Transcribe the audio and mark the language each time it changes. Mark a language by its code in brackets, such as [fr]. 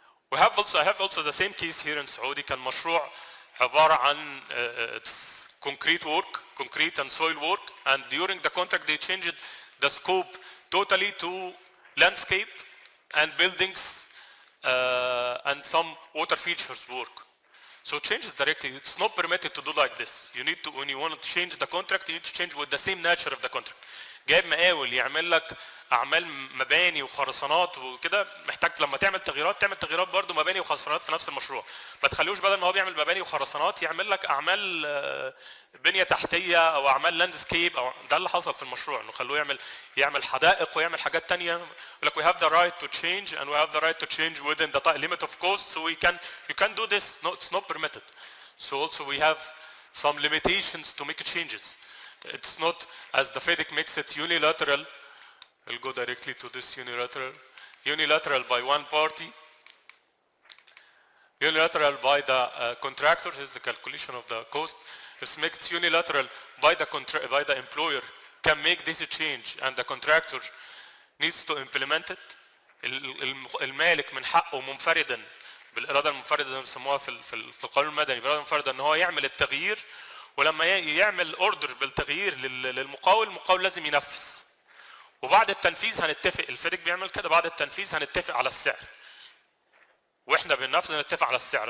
[en] I have also the same case here in Saudi. [ar] كان مشروع عبارة عن [en] concrete work, concrete and soil work, and during the contract they changed the scope totally to landscape and buildings and some water features work. So changes directly. It's not permitted to do like this. You need to, when you want to change the contract, you need to change with the same nature of the contract. [ar] جايب مقاول يعمل لك اعمال مباني وخرسانات وكده، محتاج لما تعمل تغييرات برضه مباني وخرسانات في نفس المشروع. ما تخليهوش بدل ما هو بيعمل مباني وخرسانات يعمل لك اعمال بنيه تحتيه او اعمال لاندسكيب. او ده اللي حصل في المشروع، انه خلوه يعمل حدائق ويعمل حاجات ثانيه. يقول لك [en] we have the right to change and we have the right to change within the limit of cost, so you can do this. No, it's not permitted. So also we have some limitations to make changes. It's not as the FIDIC makes it unilateral. We'll go directly to this unilateral by one party, unilateral by the contractor. Here's the calculation of the cost. It's made unilateral by the employer can make this change, and the contractor needs to implement it. [ar] المالك من حقه منفردا بالإرادة المنفردة زي ما بيسموها في القانون المدني، بالإرادة المنفردة إن هو يعمل التغيير، ولما يعمل اوردر بالتغيير للمقاول، المقاول لازم ينفذ. وبعد التنفيذ هنتفق، الفيديك بيعمل كده، بعد التنفيذ هنتفق على السعر، واحنا بننفذ نتفق على السعر.